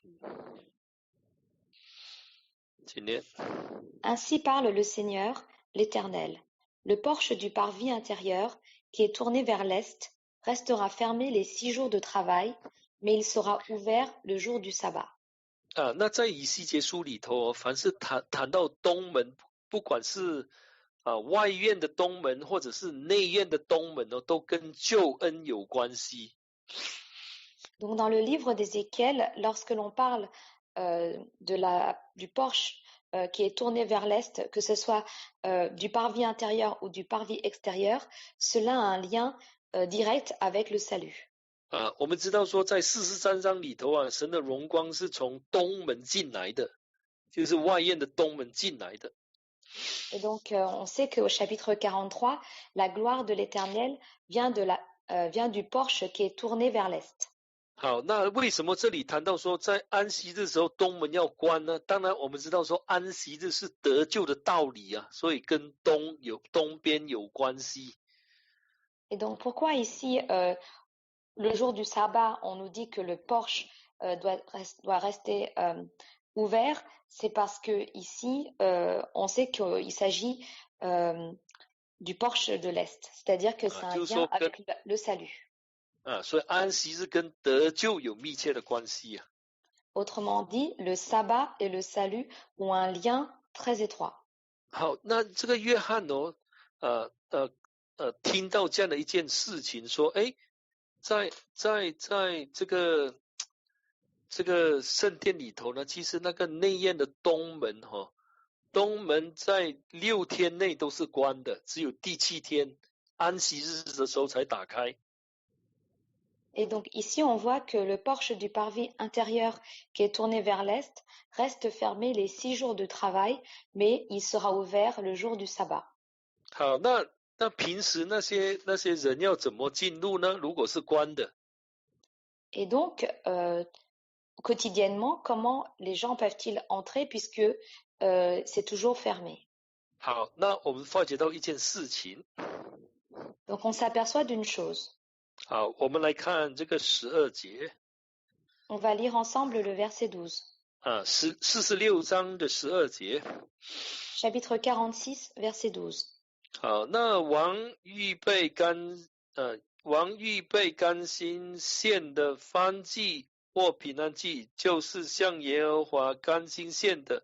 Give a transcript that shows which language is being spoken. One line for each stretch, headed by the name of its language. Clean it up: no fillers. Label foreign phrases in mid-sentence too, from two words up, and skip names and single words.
Chinese: 请念。
French: Ainsi parle le Seigneur, l'Éternel. Le porche du parvis intérieur, qui est tourné vers l'est, restera fermé les 6 jours de travail, mais il sera ouvert le jour du sabbat.
Chinese: 那在以西结书里头，凡是谈到东门，不管是外院的东门，或者是内院的东门都跟救恩有关系。
French: Donc dans le livre d'Ézéchiel, lorsque l'on parle du porche qui est tourné vers l'est, que ce soit du parvis intérieur ou du parvis extérieur, cela a un lien direct avec le salut.
Chinese: 我们知道说，在43章里头神的荣光是从东门进来的。就是外院的东门进来的。
French: Et donc, on sait qu'au chapitre 43, la gloire de l'Éternel vient du porche qui est tourné vers l'est.
Chinese: 好，那为什么这里谈到说在安息日的时候东门要关呢？当然我们知道说安息日是得救的道理啊，所以跟东边有关系。
French: Et donc, pourquoi ici, le jour du sabbat, on nous dit que le porche doit rester ouvert? C'est parce que ici, on sait qu'il s'agit du porche de l'est, c'est-à-dire que c'est un lien avec le salut.
Chinese: 所以安息日跟得救有密切的关系啊。
French: Autrement dit, le sabbat et le salut ont un lien très étroit.
Chinese: 好，那这个约翰哦，听到这样的一件事情，说，哎，在这个圣殿里头呢，其实那个内院的东门东门在6天内都是关的，只有第7天安息日的时候才打开。
French: Et donc ici, on voit que le porche du parvis intérieur qui est tourné vers l'est reste fermé les 6 jours de travail, mais il sera ouvert le jour du sabbat.
Chinese: 好，那平时那些人要怎么进入呢？如果是关的？
French: Et donc, quotidiennement, comment les gens peuvent-ils entrer puisque c'est toujours fermé?
Chinese: 好，那我们发觉到一件事情。
French: Donc on s'aperçoit d'une chose.
Chinese: 好，我们来看这个12节。
French: On va lire ensemble le verset 12.
Chinese: 46 章的12节。
French: Chapitre 46, verset 12.
Chinese: 好，那王预备甘心献的燔祭或平安祭，就是向耶和华甘心献的。